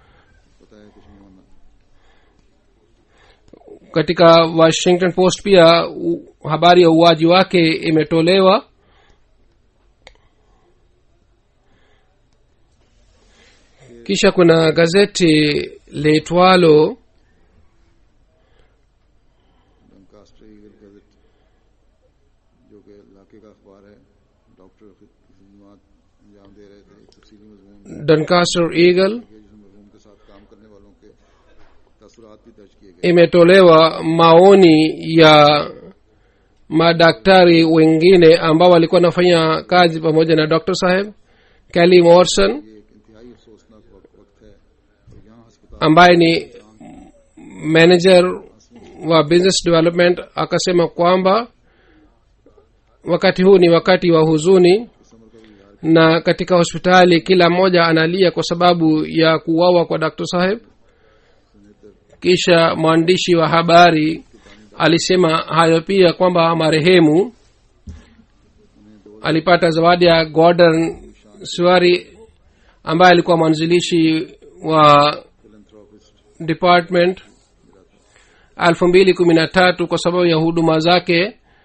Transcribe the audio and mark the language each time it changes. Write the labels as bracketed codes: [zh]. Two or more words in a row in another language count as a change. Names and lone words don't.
[sw] Katika Washington Post pia habari ya uwaji wake imetolewa. Kisha kuna gazeti leitwalo [ur] ڈنکاسٹر ایگل گزٹ جو کہ علاقے کا اخبار ہے. ڈاکٹر خدمت انجام دے رہے تھے. تفصیلی مضمون Doncaster Eagle جس میں مرحوم کے ساتھ کام کرنے والوں کے تاثرات بھی درج کیے گئے. [sw] imetolewa maoni ya madaktari wengine ambao walikuwa wanafanya kazi pamoja na Dr. Saheb. Kelly Morrison [ur] یہ ایک انتہائی افسوسناک وقت ہے اور یہاں اسپتال [sw] ambaye ni manager wa [en] business development [sw] akasema kwamba wakati huu ni wakati wa huzuni, na katika hospitali kila mmoja analia kwa sababu ya kuuawa kwa Dr. Saheb. Kisha mwandishi wa habari alisema hayo pia kwamba marehemu alipata zawadi ya Gordon Suari ambaye alikuwa mwanzilishi wa department 2013 kwa sababu ya huduma zake.